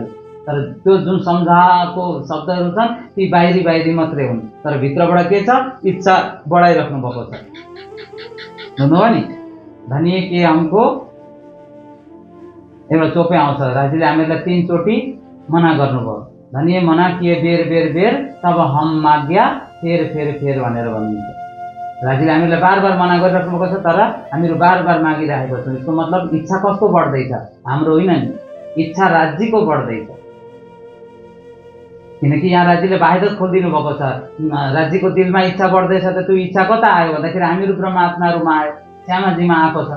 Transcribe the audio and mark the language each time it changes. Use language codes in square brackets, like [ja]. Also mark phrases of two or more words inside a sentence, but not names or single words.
[ne] तर त्यो जुन सम्झाएको शब्दहरू छन् ती बाहिरी बाहिरी मात्रै हुन्, तर भित्रबाट के छ, इच्छा बढाइराख्नु भएको छ। बुझ्नुभयो नि? धनिए के हमको एउटा चोपे आउँछ, राज्यले हामीलाई 3 चोटि मना गर्नुभयो। [hi] धनिए मना किए बेर बेर बेर तब हम माग्या फेर फेर फेर [ne] भनेर भनिन्छ। राज्यले हामीलाई बार बार मना गरिराख्नु भएको छ, तर हामीहरू बार बार मागिरहेको छौँ। यसको मतलब इच्छा कस्तो बढ्दैछ? हाम्रो होइन नि, इच्छा राज्यको बढ्दैछ। किनकि यहाँ राज्यले बाहिर खोलिदिनु भएको छ। राज्यको दिलमा इच्छा बढ्दैछ त त्यो इच्छा कता आयो भन्दाखेरि हामीहरू ब्रह्मात्माहरूमा आयो, श्यामाजीमा आएको छ।